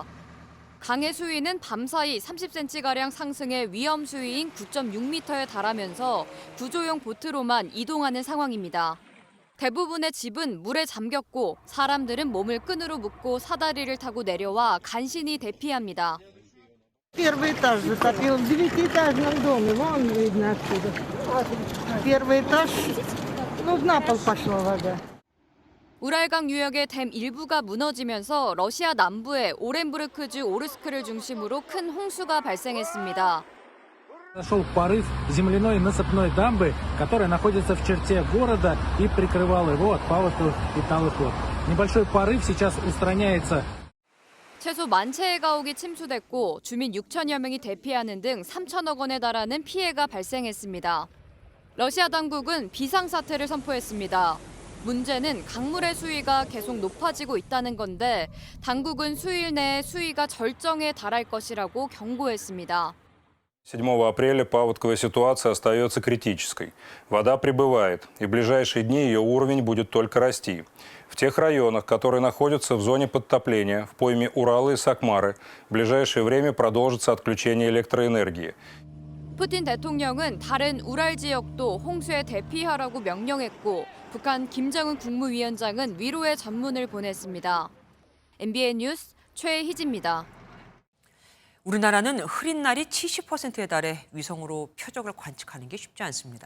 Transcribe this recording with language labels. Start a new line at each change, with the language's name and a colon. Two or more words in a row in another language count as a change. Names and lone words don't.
Korean: 강의 수위는 밤사이 30cm가량 상승해 위험 수위인 9.6m에 달하면서 구조용 보트로만 이동하는 상황입니다. 대부분의 집은 물에 잠겼고 사람들은 몸을 끈으로 묶고 사다리를 타고 내려와 간신히 대피합니다.
Russian: Первый этаж затопил в 9-этажном доме, вон видно отсюда. Первый этаж, на пол пошла вода.
Korean: 우랄강 유역의 댐 일부가 무너지면서 러시아 남부의 오렌부르크주 오르스크를 중심으로 큰 홍수가 발생했습니다.
Russian: Шел порыв земляной насыпной дамбы, которая находится в черте города и прикрывала его от паводков и талых вод. Небольшой порыв сейчас устраняется.
Korean: 최소 10,000채의 가옥이 침수됐고 주민 6천여 명이 대피하는 등 3천억 원에 달하는 피해가 발생했습니다. 러시아 당국은 비상사태를 선포했습니다. 문제는 강물의 수위가 계속 높아지고 있다는 건데 당국은 수일 내에 수위가 절정에 달할 것이라고 경고했습니다.
Russian: 7 апреля паводковая ситуация остается критической. Вода прибывает, и в ближайшие дни ее уровень будет только расти. В тех районах, которые находятся в зоне подтопления, в пойме Урала и Сакмары, в ближайшее время продолжится отключение электроэнергии.
Korean: 푸틴 대통령은 다른 우랄 지역도 홍수에 대피하라고 명령했고 북한 김정은 국무위원장은 위로의 전문을 보냈습니다. MBN 뉴스 최희지입니다. 우리나라는 흐린 날이 70%에 달해 위성으로 표적을 관측하는 게 쉽지 않습니다.